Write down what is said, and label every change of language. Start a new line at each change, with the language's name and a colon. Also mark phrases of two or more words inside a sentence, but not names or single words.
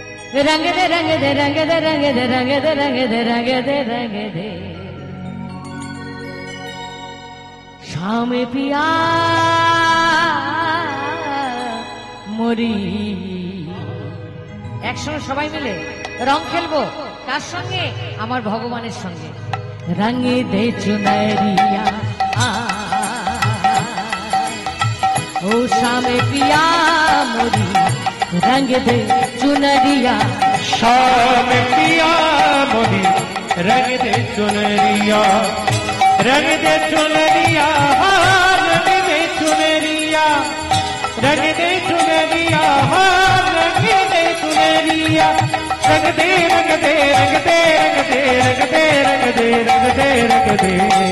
Hindi: रंग दे रंग दे रंग दे रंग दे रंग दे रंग दे रंग दे रंग दे शाम पिया মরি।
Bangla: একসঙ্গে সবাই মিলে রং খেলবো। কার সঙ্গে? আমার ভগবানের সঙ্গে।
Hindi: रंगे दे चुनरिया ओ शामे पिया मोरी, रंग दे चुनरिया शाम पिया मोरी, रंग दे चुनरिया, रंग दे चुनरिया, रंग दे चुनरिया, रंग दे चुनरिया, रंग दे चुनरिया, रंग दे रंग दे रंग दे रंग दे रंग दे रंग दे रंग दे रंग दे